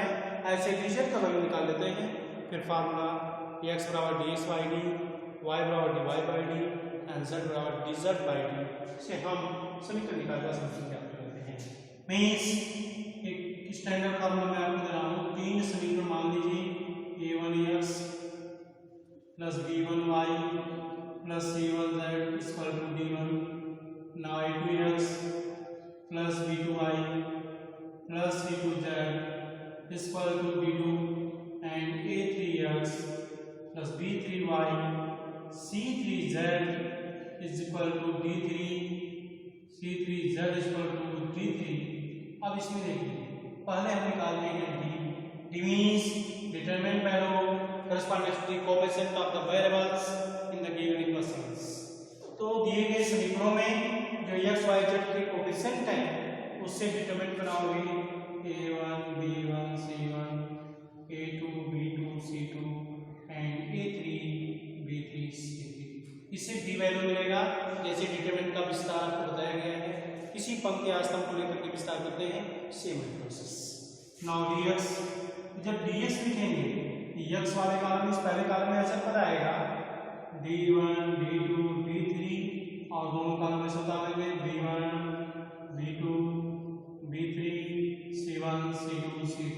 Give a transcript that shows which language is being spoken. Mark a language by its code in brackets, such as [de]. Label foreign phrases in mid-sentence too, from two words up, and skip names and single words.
[hi] ऐसे dz का वैल्यू निकाल लेते हैं। फिर फार्मूला x बराबर dx बाई डी, y बराबर dy बाई डी एंड z बराबर dz बाई डी से हम समीकरण निकालकर समीकरण ज्ञात कर लेते हैं। मीन्स एक [en] standard formula [hi] में आपको दे रहा हूँ। 3 समीकरण मान लीजिए a1x + b1y + c1z = d1। [en] now a2x + b2y + c2z = d2 and a3x + b3y c3z = d3 c3z = d3। [hi] अब इसमें देखिए पहले हम निकालते हैं [en] d means determinant value corresponds to the coefficient of the variables in the given equations। [hi] तो दिए गए समीकरणों में जो x y z के कोएफिशिएंट हैं उससे डिटरमिनेंट बनाओगे a1 b1 c1 a2 b2 c2 एंड a3 b3 c3। इससे d वैल्यू मिलेगा। जैसे डिटरमिनेंट का विस्तार आपको बताया गया है, किसी पंक्ति या स्तंभ को लेकर के विस्तार करते हैं, [en] same process. [hi] नाउ dx, जब dx लिखेंगे x वाले कॉलम में, इस पहले कॉलम में ऐसा पता आएगा d1 d2 d3 और दोनों कॉलम में सता लेंगे b1 b2 b3 c1 c2 c3।